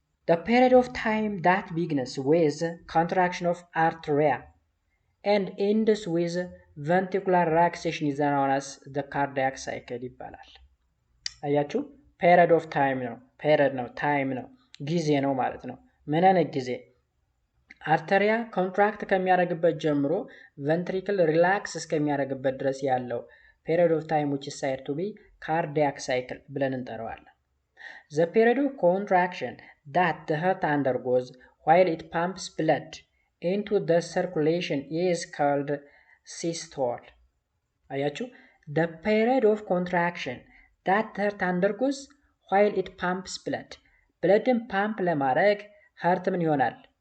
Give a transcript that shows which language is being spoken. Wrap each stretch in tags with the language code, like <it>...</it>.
<en>The period of time that begins with contraction of arteria and ends with ventricular relaxation is known as the cardiac cycle</en> <am>ይባላል። አያችሁ፣ ፔሪድ ኦፍ ታይም ነው። ፔሪድ ነው፣ ታይም ነው፣ ጊዜ ነው ማለት ነው። ምን አይነት ጊዜ? አርተሪያ ኮንትራክት ከሚያደርግበት ጀምሮ ቨንትሪክል ሪላክስ እስከሚያደርግበት ድረስ ያለው ፔሪድ ኦፍ ታይም</am> <en>which is said to be cardiac cycle</en> <am>ብለን እንጠራዋለን።</am> <en>The period of contraction that the heart undergoes while it pumps blood into the circulation is called systole.</en> <am>አያችሁ፣</am> <en>the period of contraction that the heart undergoes while it pumps blood.</en> <am>ብለድን ፓምፕ ለማድረግ ሀርት ምን ይሆናል?</am>